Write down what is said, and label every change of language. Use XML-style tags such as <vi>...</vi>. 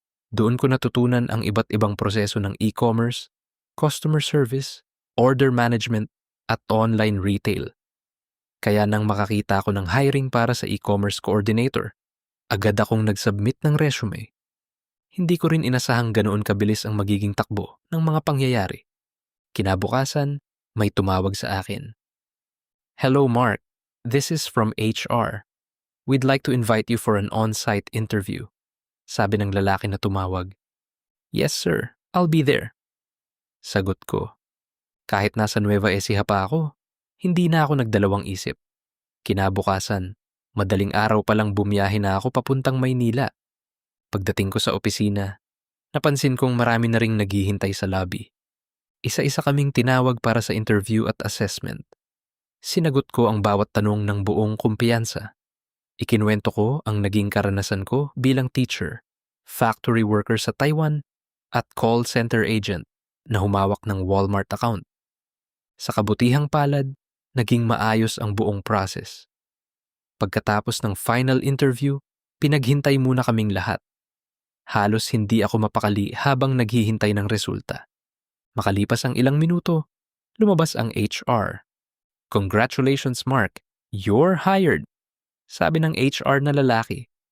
<tl>Doon ko natutunan ang iba't ibang proseso ng e-commerce, customer service, order management, at online retail. Kaya nang makakita ako ng hiring para sa e-commerce coordinator, agad akong nag-submit ng resume. Hindi ko rin inasahang ganoon kabilis ang magiging takbo ng mga pangyayari. Kinabukasan, may tumawag sa akin.</tl> <en>"Hello Mark, this is from HR. We'd like to invite you for an on-site interview."</en> <tl>Sabi ng lalaki na tumawag.</tl> <en>"Yes sir, I'll be there."</en> <tl>Sagot ko. Kahit nasa Nueva Ecija pa ako, hindi na ako nagdalawang isip. Kinabukasan, madaling araw pa lang bumiyahe na ako papuntang Maynila. Pagdating ko sa opisina, napansin kong marami na ring naghihintay sa lobby. Isa-isa kaming tinawag para sa interview at assessment. Sinagot ko ang bawat tanong ng buong kumpiyansa. Ikinuwento ko ang naging karanasan ko bilang teacher, factory worker sa Taiwan, at call center agent na humawak ng Walmart account. Sa kabutihang palad, naging maayos ang buong process. Pagkatapos ng final interview, pinaghintay muna kaming lahat. Halos hindi ako mapakali habang naghihintay ng resulta. Makalipas ang ilang minuto, lumabas ang HR.</tl> <en>"Congratulations Mark, you're hired,"</en> <tl>sabi ng HR na lalaki.</tl>